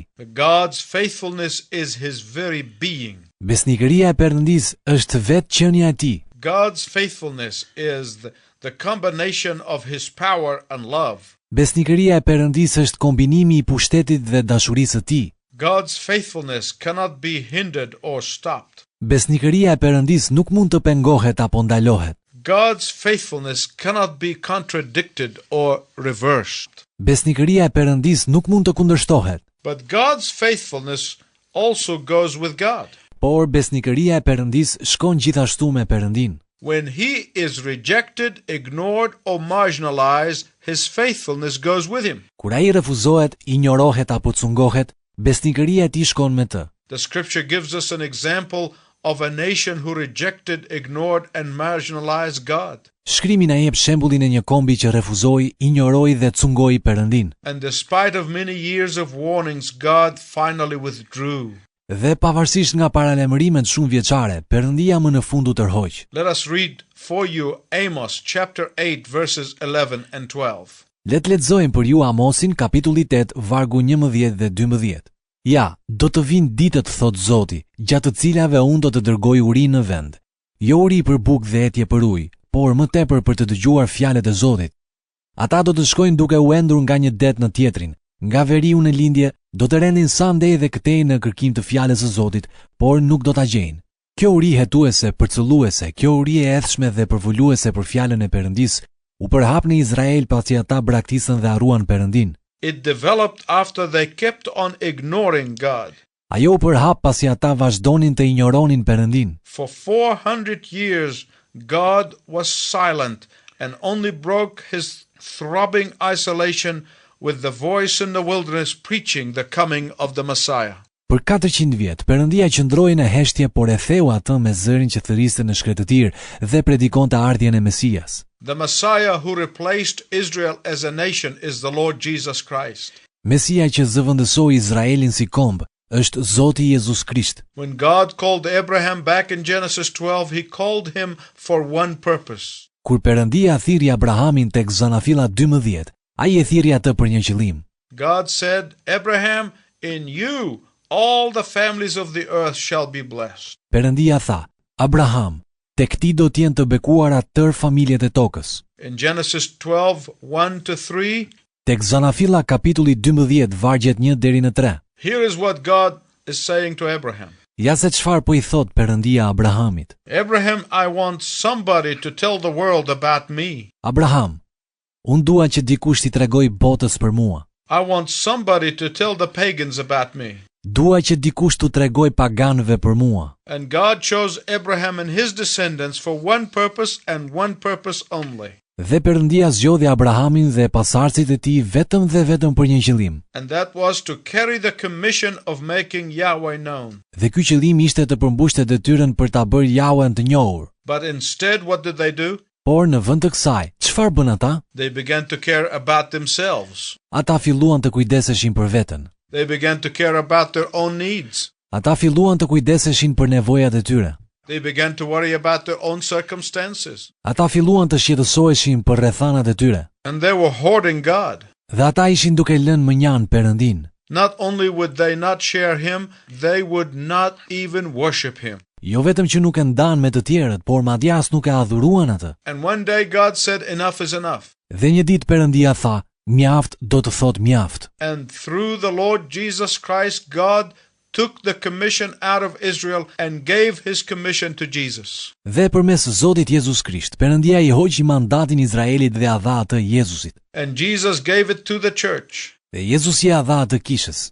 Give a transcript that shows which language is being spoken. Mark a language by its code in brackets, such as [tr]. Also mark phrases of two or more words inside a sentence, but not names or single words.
[en] God's faithfulness is His very being. [sq] Besnikëria e Perëndisë është vetë qenia e tij. [en] God's faithfulness is the combination of His power and love. [sq] Besnikëria e Perëndisë është kombinimi i pushtetit dhe dashurisë së tij. [en] God's faithfulness cannot be hindered or stopped. [sq] Besnikëria e Perëndisë nuk mund të pengohet apo ndalohet. [en] God's faithfulness cannot be contradicted or reversed. [sq] Besnikëria e Perëndisë nuk mund të kundërshtohet. [en] But God's faithfulness also goes with God. [sq] Por besnikëria e Perëndisë shkon gjithashtu me Perëndin. [en] When He is rejected, ignored, or marginalized, His faithfulness goes with Him. [sq] Kur ai refuzohet, injorohet apo cungohet, besnikëria e tij shkon me të. [en] The scripture gives us an example of a nation who rejected, ignored, and marginalized God. [sq] Shkrimi na jep shembullin e një kombi që refuzoi, injoroi dhe cungoi Perëndin. [en] And despite of many years of warnings, God finally withdrew. [sq] Dhe pavarësisht nga paralajmërimet shumë vjeçare, Perëndia më në fund u tërhoq. [en] Let us read for you Amos chapter 8 verses 11 and 12. [sq] Le të lexojmë për ju Amosin kapitulli 8 vargu 11 dhe 12. Ja, do të vinë ditët, thot Zoti, gjatë të cilave unë do të dërgoj uri në vend. Jo uri për bukë dhe etje për ujë, por më tepër për të dëgjuar fjalët e Zotit. Ata do të shkojnë duke u endur nga një det në tjetrin, nga veriu në lindje, do të rendin sa ndej dhe këtej në kërkim të fjalës së Zotit, por nuk do ta gjejnë. Kjo uri hetuese, përcëlluese, kjo uri e edhshme dhe përvuluese për fjalën e Perëndisë, u përhap në Izrael pasi ata braktisën dhe harruan Perëndin. [en] It developed after they kept on ignoring God. [sq] Ajo u përhap pasi ata vazhdonin të injoronin Perëndin. [en] For 400 years, God was silent and only broke his throbbing isolation with the voice in the wilderness preaching the coming of the Messiah. [sq] Për 400 vjet, Perëndia qëndroi në heshtje, por e theu atë me zërin që thëriste në shkretëtir dhe predikonte ardhjen e Mesias. [en] The Messiah who replaced Israel as a nation is the Lord Jesus Christ. [sq] Mesia që zëvendësoi Izraelin si komb është Zoti Jezus Krisht. [en] When God called Abraham back in Genesis 12, he called him for one purpose. [sq] Kur Perëndia thirrji Abrahamin tek Zanafilla 12, ai e thirrji atë për një qëllim. [en] God said, Abraham, in you all the families of the earth shall be blessed. [sq] Perëndia tha: Abraham, tek ti do të jenë të bekuara tërë familjet e tokës. [en] In Genesis 12, 1-3, [sq] Tek Zanafilla kapitulli 12 vargjet 1 deri në 3. [en] here is what God is saying to Abraham. [sq] Ja se çfarë po I thot Perëndia Abrahamit. [en] Abraham, I want somebody to tell the world about me. [sq] Abraham, unë dua që dikush t'i tregoj botës për mua. [en] I want somebody to tell the pagans about me. [sq] Dua që dikush t'u tregoj paganëve për mua. [en] And God chose Abraham and his descendants for one purpose and one purpose only. [sq] Dhe Perëndia zgjodhi Abrahamin dhe pasardhësit e tij vetëm dhe vetëm për një qëllim. [en] And that was to carry the commission of making Yahweh known. [sq] Dhe ky qëllim ishte të përmbushte detyrën për ta bërë Jahuen të njohur. [en] But instead, what did they do? [sq] Por në vend të kësaj, çfarë bën ata? [en] They began to care about themselves. [sq] Ata filluan të kujdeseshin për veten. [en] They began to care about their own needs. [sq] Ata filluan të kujdeseshin për nevojat e tyre. [en] They began to worry about their own circumstances. [sq] Ata filluan të shqetësoheshin për rrethanat e tyre. [en] And they were hoarding God. [sq] Dhe ata ishin duke lënë mënjan Perëndin. [en] Not only would they not share him, they would not even worship him. [sq] Jo vetëm që nuk e ndan me të tjerët, por madje as nuk e adhuruan atë. [en] And one day God said, enough is enough. [sq] Dhe një ditë Perëndia tha, mjaft do të thot mjaft. [en] And through the Lord Jesus Christ, God took the commission out of Israel and gave his commission to Jesus. [sq] Dhe përmes Zotit Jezus Krisht, Perëndia I hoqi mandatin Izraelit dhe ia dha atë Jezusit. [en] And Jesus gave it to the church, [sq] Dhe Jezusi ia dha atë kishës,